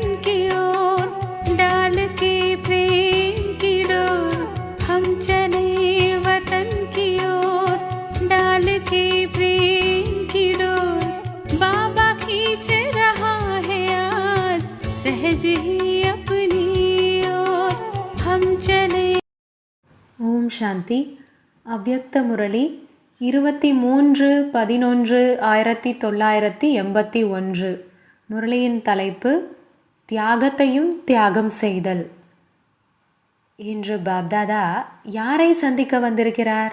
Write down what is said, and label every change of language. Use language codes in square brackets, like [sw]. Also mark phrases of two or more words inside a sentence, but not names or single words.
[hi] की ओर डाल के प्रेम की डोर। हम चले वतन की ओर डाल के प्रेम की डोर। बाबा खींच रहा है आज सहज ही अपनी ओर। हम चले। ओम शांति. [ta] அவ்யக்த முரளி 23/11/1981. முரளியின் தலைப்பு தியாகத்தையும் தியாகம் செய்தல். இன்று பாப்தாதா யாரை சந்திக்க வந்திருக்கிறார்?